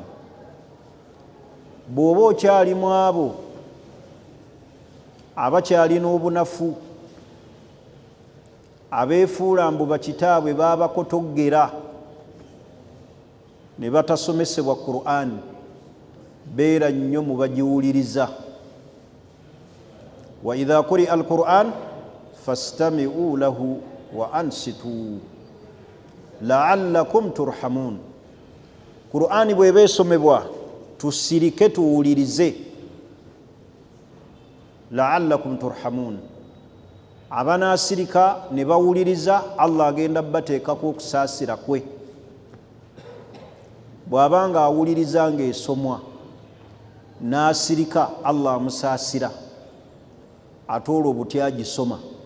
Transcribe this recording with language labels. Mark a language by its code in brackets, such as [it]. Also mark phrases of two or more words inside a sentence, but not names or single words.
[lg] Bw'oba okyali mu abo abakyalina obunafu, abeefuula mbu bakitaabwe baabakotoggera ne batasomesebwa Qur'an, beera nnyo mu bagiwuliriza. [ar] وإذا قرئ القرآن فاستمعوا له وأنصتوا لعلكم ترحمون. [lg] Qur'ani bw'eba esomebwa tusirike tuwulirize, [ar] لعلكم ترحمون. [lg] Abanaasirika ne bawuliriza, Allah agenda bateekako okusaasira kwe. Bw'abanga awuliriza ng'esomwa n'asirika, Allah amusaasira, ate olwo butyagisoma.